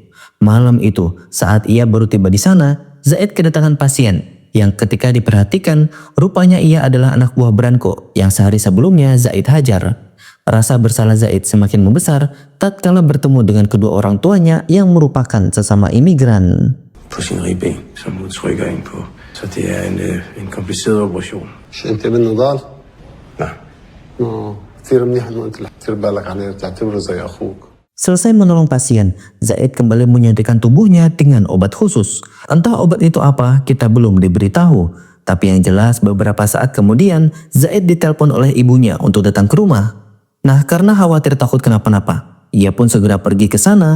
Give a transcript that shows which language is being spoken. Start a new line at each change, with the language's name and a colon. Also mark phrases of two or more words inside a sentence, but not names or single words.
Indonesian: Malam itu, saat ia baru tiba di sana, Zaid kedatangan pasien yang ketika diperhatikan, rupanya ia adalah anak buah Branko yang sehari sebelumnya Zaid hajar. Rasa bersalah Zaid semakin membesar tatkala bertemu dengan kedua orang tuanya yang merupakan sesama imigran.
Danish: På sin ribben, som hun trykker ind på. Så det er en kompliceret operation.
Arabic: انت من نضال؟
Danish: Nej.
Arabic: كثير منيح انه انت اللي كثير بالك عليه بتعتبره زي اخوك.
Indonesian: Selesai menolong pasien, Zaid kembali menyuntikkan tubuhnya dengan obat khusus. Entah obat itu apa, kita belum diberitahu. Tapi yang jelas beberapa saat kemudian, Zaid ditelepon oleh ibunya untuk datang ke rumah. Nah, karena khawatir takut kenapa-napa, ia pun segera pergi ke sana.